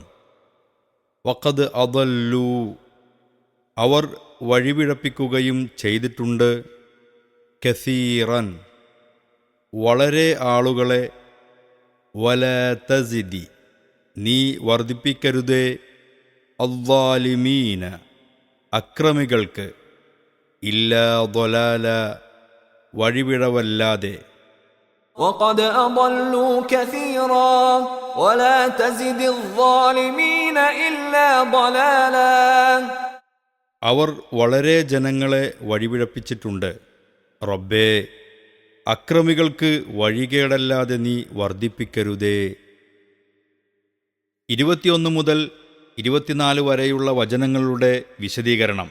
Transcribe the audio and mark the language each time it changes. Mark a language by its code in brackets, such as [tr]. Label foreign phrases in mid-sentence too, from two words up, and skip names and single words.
[ar] وقد أضلوا, [ml] അവർ വഴിപിഴപ്പിക്കുകയും ചെയ്തിട്ടുണ്ട്, കസീറൻ, വളരെ ആളുകളെ, [ar] ولا تزد, [ml] നീ വർദ്ധിപ്പിക്കരുതേ, അദ്ദാലിമീന, അക്രമികൾക്ക്, [ar] إلا ضلالا, [ml] വഴിപിഴവല്ലാതെ. [ar] وقد أضلوا كثيرا ولا تزد الظالمين إلا ضلالا. [ml] അവർ വളരെ ജനങ്ങളെ വഴിപിഴപ്പിച്ചിട്ടുണ്ട്. റബ്ബേ, അക്രമികൾക്ക് വഴികേടല്ലാതെ നീ വർദ്ധിപ്പിക്കരുതേ. 21 മുതൽ 24 വരെയുള്ള വചനങ്ങളുടെ വിശദീകരണം.